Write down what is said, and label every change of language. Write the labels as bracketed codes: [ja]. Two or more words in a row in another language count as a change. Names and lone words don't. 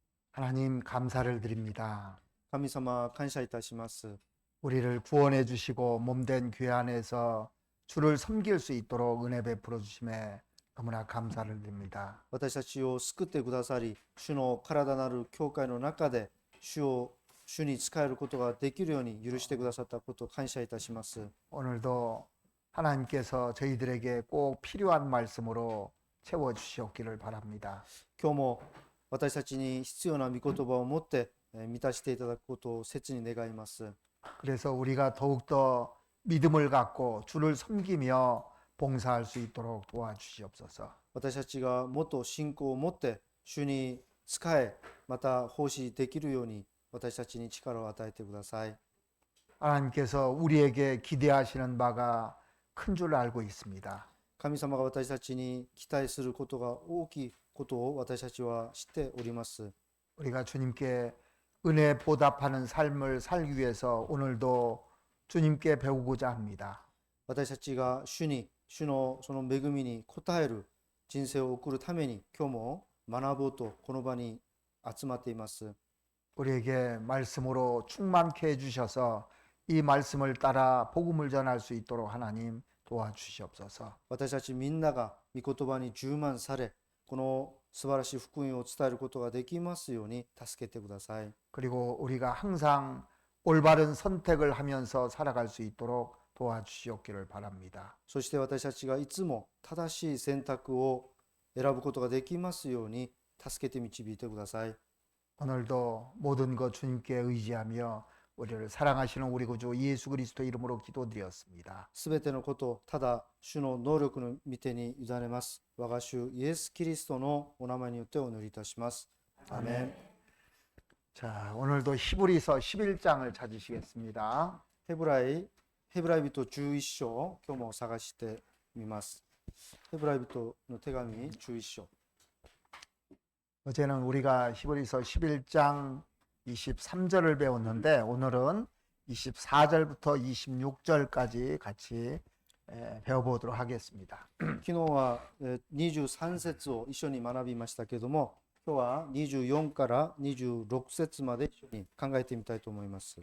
[ko] 하나님 감사를 드립니다. [ja] 神様、感謝いたします。 [ko] 우리를 구원해 주시고 몸된 교회 안에서 주를 섬길 수 있도록 은혜 베풀어 주심에 너무나 감사를 드립니다. [ja] 私たちを救ってくださり、主の体なる教会の中で主に仕えることができるように許してくださったことを感謝いたします。 [ko] 오늘도 하나님께서 저희들에게 꼭 필요한 말씀으로 채워 주시옵기를 바랍니다. [ja] 今日も私たちに必要な御言葉を持って満たしていただくことを切に願います。 [ko] 그래서 우리가 더욱더 믿음을 갖고 주를 섬기며 봉사할 수 있도록 도와주시옵소서. [ja] 私たちがもっと信仰を持って主に仕え、また奉仕できるように私たちに力を与えてください。 [ko] 하나님께서 우리에게 기대하시는 바가 큰 줄 알고 있습니다. [ja] 神様が私たちに期待することが大きいことを私たちは知っております。 [ko] 우리가 주님께 은혜 보답하는 삶을 살기 위해서 오늘도 주님께 배우고자 합니다. [ja] 私たちが主のその恵みに応える人生を送るために今日も学ぼうとこの場に集まっています。 [ko] 우리에게 말씀으로 충만케 해주셔서 이 말씀을 따라 복음을 전할 수 있도록 하나님 도와주시옵소서. [ja] 私たちみんなが御言葉に充満され、この素晴らしい福音を伝えることができますように助けてください。 [ko] 그리고 우리가 항상 올바른 선택을 하면서 살아갈 수 있도록 도와주시옵기를 바랍니다. [ja] そして私たちがいつも正しい選択を選ぶことができますように助けて導いてください。 [ko] 오늘도 모든 것 주님께 의지하며 우리를 사랑하시는 우리 구주 예수 그리스도 이름으로 기도드렸습니다. [ja] すべてのことをただ主の能力の御手に委ねます。我が主イエス・キリストのお名前によってお祈りいたします。アーメン。 [ko] 자, 오늘도 히브리서 11장을 찾으시겠습니다. [ja] ヘブライ人11章、今日も探してみます。ヘブライ人の手紙11章。 [ko] 어제는 우리가 히브리서 11장 23절을 배웠는데 오늘은 24절부터 26절까지 같이 배워보도록 하겠습니다. [ja] 昨日は23節を一緒に学びましたけども、今日は24から26節まで一緒に考えてみたいと思います。